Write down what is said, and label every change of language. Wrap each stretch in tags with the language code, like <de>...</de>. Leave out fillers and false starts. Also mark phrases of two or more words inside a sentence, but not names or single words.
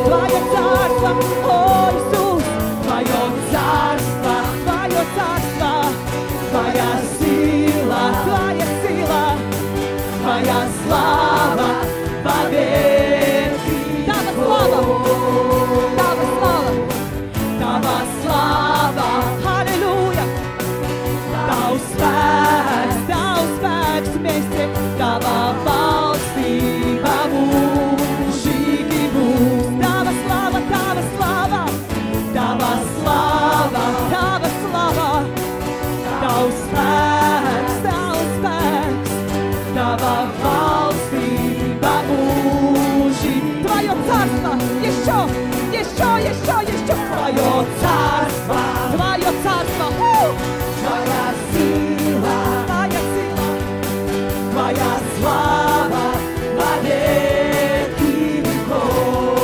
<ru>Твое царство, о Иисус, Твое царство, Твоя сила. Твоя сила, Твоя слава вовеки.</ru> <lv>Tava slava, Tava slava, Tava slava, halleluja. Tavs spēks, mēs Tava valstība mūžīgi būs. Tava slava, Tava slava, Tava slava, Tava slava. Tavs spēks, Tava valstība mūžīgi.</lv> <ru>Твое царство, еще, Твое царство, Твое царство, Твоя сила, Твоя слава во веки веков.</ru>